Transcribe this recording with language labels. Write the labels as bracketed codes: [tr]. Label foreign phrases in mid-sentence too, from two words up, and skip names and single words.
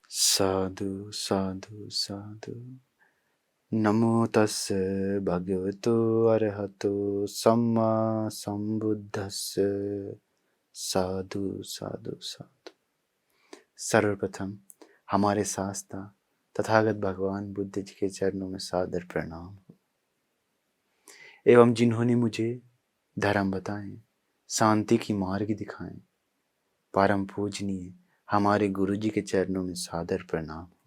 [pi] साधु साधु साधु। नमो तस्य भगवतो अरहतो सम्मा संबुद्धस्य। साधु साधु साधु। [hi] सर्वप्रथम हमारे शास्त्रा तथागत भगवान बुद्ध जी के चरणों में सादर प्रणाम एवं जिन्होंने मुझे धर्म बताएं, शांति की मार्ग दिखाएं, परम पूजनीय हमारे गुरु जी के चरणों में सादर प्रणाम।